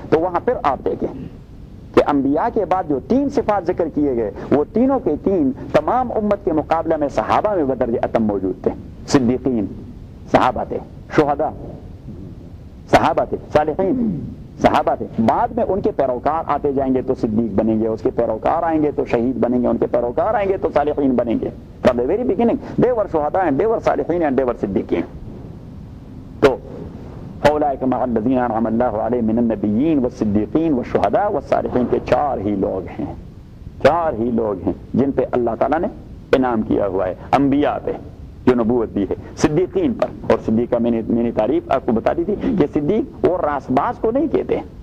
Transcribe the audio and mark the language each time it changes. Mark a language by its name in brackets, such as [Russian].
[Urdu] تو وہاں پھر آپ دیکھیں کہ انبیاء کے بعد جو تین صفات ذکر کیے گئے وہ تینوں کے تین تمام امت کے مقابلہ میں صحابہ میں بدرجہ اتم موجود تھے. صدیقین صحابہ تھے, شہدا صحابہ تھے, صالحین صحابہ تھے. بعد میں ان کے پیروکار آتے جائیں گے تو صدیق بنیں گے, اس کے پیروکار آئیں گے تو شہید بنیں گے, ان کے پیروکار آئیں گے تو صالحین بنیں گے. [English] From the very beginning they were شہداء and they were صالحین and they were صدیقین. [Urdu] تو [Arabic] اولئک مع الذین انعم اللہ علیہم من النبیین والصدیقین والشہداء والصالحین, [Urdu] کے چار ہی لوگ ہیں, چار ہی لوگ ہیں جن پہ اللہ تعالیٰ نے انعام کیا ہوا ہے. انبیاء پہ جو نبوت دی ہے, صدیقین پر, اور صدیقہ میں نے تعریف آپ کو بتا دی تھی کہ صدیق وہ راسباز کو نہیں کہتے.